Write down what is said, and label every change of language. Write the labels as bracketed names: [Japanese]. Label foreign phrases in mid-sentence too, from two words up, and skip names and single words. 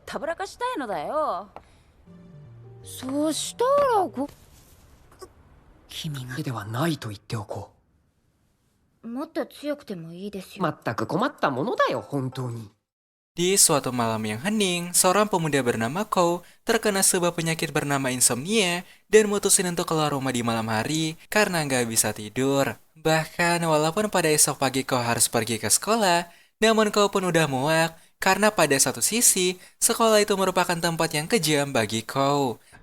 [Japanese] たぶらかしたいのだよ。そうしたら君がではないと言っておこもっと強くてもいいですう。よ。全く困ったものだよ、本当に。 [Indonesian] Di suatu malam yang hening, seorang pemuda bernama Kou terkena sebuah penyakit bernama insomnia dan mutusin untuk keluar rumah di malam hari karena nggak bisa tidur. Bahkan walaupun pada esok pagi Kou harus pergi ke sekolah, namun Kou pun udah muak karena pada satu sisi, sekolah itu merupakan tempat yang kejam bagi Kou.